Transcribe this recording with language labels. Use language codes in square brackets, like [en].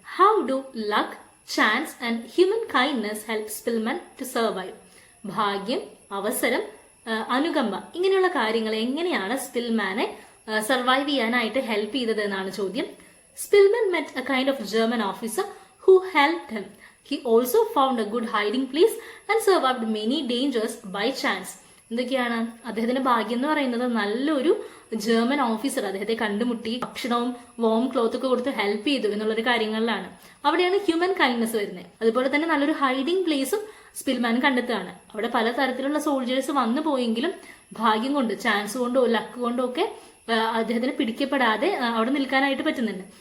[en] How do luck, chance and human kindness help Szpilman to survive? [ml] ഭാഗ്യം, അവസരം, അനുകമ്പ, ഇങ്ങനെയുള്ള കാര്യങ്ങൾ എങ്ങനെയാണ് സ്പിൽമാനെ സർവൈവ് ചെയ്യാനായിട്ട് ഹെൽപ്പ് ചെയ്തത് എന്നാണ് ചോദ്യം. [en] Szpilman met a kind of German officer who helped him. He also found a good hiding place and survived many dangers by chance. [ml] എന്തൊക്കെയാണ് അദ്ദേഹത്തിന്റെ ഭാഗ്യം എന്ന് പറയുന്നത്? നല്ലൊരു ജർമ്മൻ ഓഫീസർ അദ്ദേഹത്തെ കണ്ടുമുട്ടി ഭക്ഷണവും വോം ക്ലോത്ത് ഒക്കെ കൊടുത്ത് ഹെൽപ്പ് ചെയ്തു എന്നുള്ളൊരു കാര്യങ്ങളിലാണ്. അവിടെയാണ് ഹ്യൂമൻ കൈൻഡ്നെസ് വരുന്നത്. അതുപോലെ തന്നെ നല്ലൊരു ഹൈഡിംഗ് പ്ലേസും സ്പിൽമാൻ കണ്ടെത്തുകയാണ്. അവിടെ പല തരത്തിലുള്ള സോൾജേഴ്സ് വന്നു പോയെങ്കിലും ഭാഗ്യം കൊണ്ട്, ചാൻസ് കൊണ്ടോ ലക്ക് കൊണ്ടോ ഒക്കെ അദ്ദേഹത്തിന് പിടിക്കപ്പെടാതെ അവിടെ നിൽക്കാനായിട്ട് പറ്റുന്നുണ്ട്.